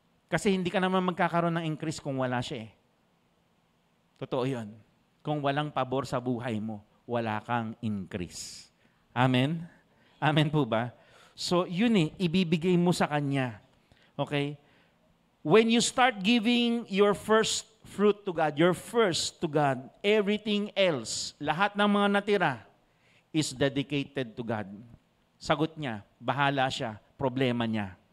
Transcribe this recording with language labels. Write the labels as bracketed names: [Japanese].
[Filipino] Kasi hindi ka naman magkakaroon ng increase kung wala siya eh. Totoo yun. Kung walang pabor sa buhay mo, wala kang increase. Amen? Amen po ba? So, yun eh, ibibigay mo sa Kanya. Okay? [English] When you start giving your first fruit to God, your first to God, everything else, [Filipino] lahat ng mga natira, [English] is dedicated to God. [Filipino] Sagot niya, bahala siya, problema niya.